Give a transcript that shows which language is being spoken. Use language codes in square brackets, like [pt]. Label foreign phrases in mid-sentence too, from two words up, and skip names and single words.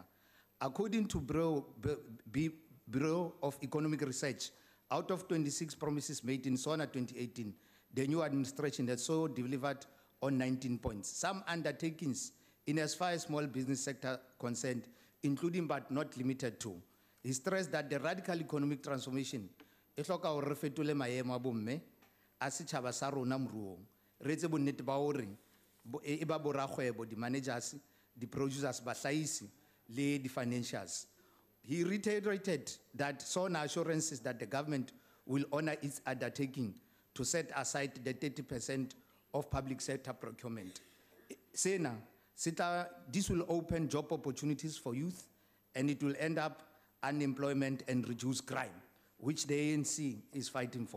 [en] According to Bureau of Economic Research, out of 26 promises made in SONA 2018, the new administration has so delivered on 19 points. Some undertakings in as far as small business sector concerned, including but not limited to. He stressed that the radical economic transformation [st] e hloka hore re fetole maemo a bomme a setjhaba sa rona moruong. Re etse bonnete ba hore e ba borakgwebo, di-managers, di-producers, bahlahisi le di-financials. [en] He reiterated that SONA assurances that the government will honor its undertaking to set aside the 30% of public sector procurement. This will open job opportunities for youth, and it will end up unemployment and reduce crime, which the ANC is fighting for.